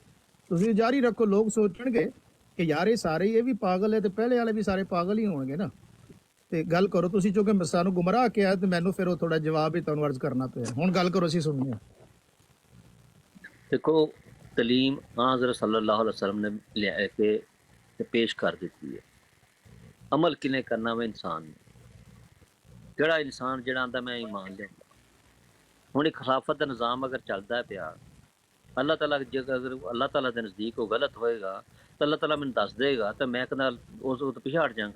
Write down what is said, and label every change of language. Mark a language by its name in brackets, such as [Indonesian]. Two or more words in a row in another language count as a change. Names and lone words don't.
[Punjabi] ਤੁਸੀਂ ਜਾਰੀ ਰੱਖੋ, ਲੋਕ ਸੋਚਣਗੇ ਕਿ ਯਾਰ ਇਹ ਸਾਰੇ ਇਹ ਵੀ ਪਾਗਲ ਹੈ ਤੇ ਪਹਿਲੇ ਵਾਲੇ ਵੀ ਸਾਰੇ ਪਾਗਲ ਹੀ ਹੋਣਗੇ ਨਾ। ਤੇ ਗੱਲ ਕਰੋ ਤੁਸੀਂ, ਕਿਉਂਕਿ ਸਾਨੂੰ ਗੁੰਮਰਾਹ ਕਿਹਾ ਤੇ ਮੈਨੂੰ ਫਿਰ ਉਹ ਥੋੜਾ ਜਵਾਬ ਹੀ ਤੁਹਾਨੂੰ ਅਰਜ਼ ਕਰਨਾ ਪਿਆ। ਹੁਣ ਗੱਲ ਕਰੋ, ਅਸੀਂ ਸੁਣਨੀ ਆ। ਦੇਖੋ ਤਲੀਮ ਹਜ਼ਰਤ [Arabic] صلى الله عليه وسلم [Punjabi] ने ਲਿਆ ਕੇ ਤੇ ਪੇਸ਼ ਕਰ ਦਿੱਤੀ ਹੈ। ਅਮਲ ਕਿਨੇ ਕਰਨਾ ਵਾ ਇਨਸਾਨ ਨੇ। ਜਿਹੜਾ ਇਨਸਾਨ ਜਿਹੜਾ ਆਂਦਾ ਮੈਂ ਈਮਾਨ ਲਿਆਂਦਾ, ਹੁਣ ਇੱਕ ਖਿਲਾਫਤ ਦਾ ਨਿਜ਼ਾਮ ਅਗਰ ਚੱਲਦਾ ਪਿਆ, ਅੱਲਾਹ ਤਾਲਾ ਜੇਕਰ ਅਗਰ ਅੱਲਾਹ ਤਾਲਾ ਦੇ ਨਜ਼ਦੀਕ ਉਹ ਗਲਤ ਹੋਏਗਾ ਤਾਂ ਅੱਲਾਹ ਤਾਲਾ ਮੈਨੂੰ ਦੱਸ ਦੇਗਾ ਤਾਂ ਮੈਂ ਕਹਿੰਦਾ ਉਸ ਤੋਂ ਪਿਛਾੜ ਜਾਵਾਂਗਾ।